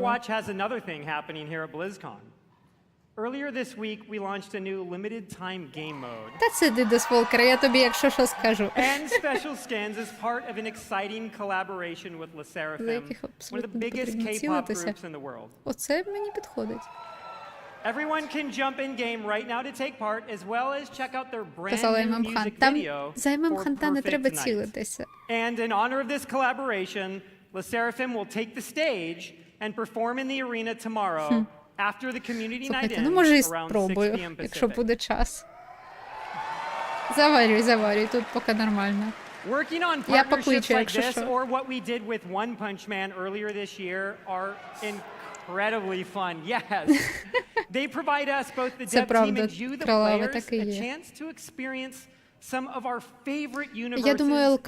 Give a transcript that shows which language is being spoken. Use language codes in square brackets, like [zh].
[en] Overwatch has another thing happening here at BlizzCon. Earlier this week, we launched a new limited time game mode. [uk] Та це Дидос Волкер, я тобі якщо що скажу. [en] And special skins as part of an exciting collaboration with LeSeraFim, one of the biggest K-pop groups in the world. [uk] Оце мені підходить. [en] Everyone can jump in game right now to take part, as well as check out their brand new music video for Perfect Night. And in honor of this collaboration, LeSeraFim will take the stage and perform in the arena tomorrow after the community night ends around 6 p.m. [uk] якщо [en] Pacific. [uk] буде час. Заварюй, тут поки нормально. [en] Working on partnerships like this, or what we did with One Punch Man earlier this year, are incredibly fun. Yes. They provide us, both the dev team and you, the players, a chance to experience some of our favorite universes [uk] Я думаю, ЛК